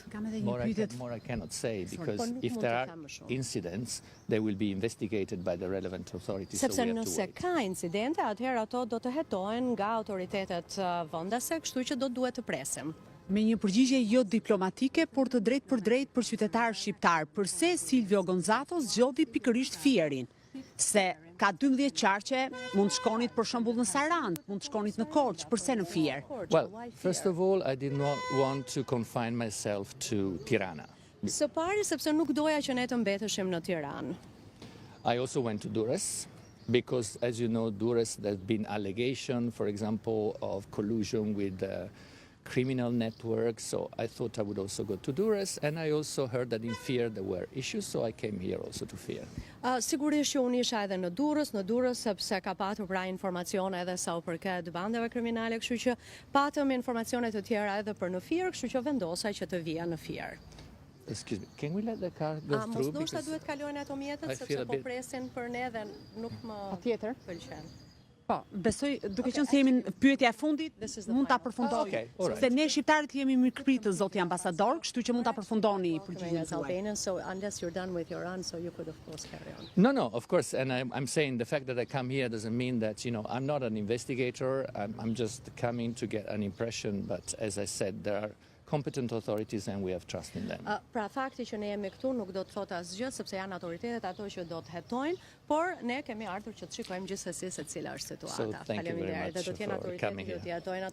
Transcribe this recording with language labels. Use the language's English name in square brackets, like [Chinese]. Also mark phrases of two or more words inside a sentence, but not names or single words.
[Albanian] Kam edhe një pyetje. [English] More I cannot say because if there are incidents they will be investigated by the relevant authorities. [Albanian] Sepse nëse ka incidente, atëherë ato do të hetohen nga autoritetet vendase, kështu që do duhet të presim. Me një përgjigje jo diplomatike, por të drejt për drejt për qytetarë shqiptar, përse Silvio Gonzato zgjodhi pikërisht Fierin? Se ka 12 qarqe, mund shkonit për shembull në Sarandë, mund shkonit në Korçë, përse në Fier? [English] Well, first of all, I did not want to confine myself to Tirana. [Albanian] Së pari sepse nuk doja që ne të mbeteshim në Tiranë. [English] I also went to Durrës. Because, as you know, Durrës, there's been allegation, for example, of collusion with criminal networks, so I thought I would also go to Durrës, and I also heard that in Fier there were issues, so I came here also to Fier. [Albanian] Sigurisht që unë isha edhe në Durrës sepse ka patur pra informacione edhe sa u përket bandeve kriminale, kështu që patëm informacione të tjera edhe për në Fier, kështu që vendosa që të vija në Fier. [English] Excuse me, can we let the car go through? [Albanian] Mos ndoshta duhet kalojnë ato mjetet sepse po presin për ne dhe nuk më pëlqen. Po, besoj, duke qenë se jemi në pyetja e fundit, mund ta përfundoj. [English] Okay, all right. [Albanian] Se ne shqiptarët jemi mirëpritë zoti ambasador, kështu që mund ta përfundoni përgjigjen [English] As [Albanian] tuaj. [English] Albanians, so unless you're done with your answer, you could of course carry on. No, of course, and I'm saying the fact that I come here doesn't mean that, I'm not an investigator. I'm just coming to get an impression, but as I said, there are competent authorities and we have trust in them. [Albanian] Pra fakti që ne jemi këtu nuk do të thotë asgjë sepse janë autoritetet ato që do të hetojnë, por ne kemi ardhur që të shikojmë gjithsesi se cila është situata. [English] So thank you very much [Albanian] Dhe do të jenë [English] for [Albanian] autoritetet [English] coming [Albanian] që [English] here. [Albanian] të hetojnë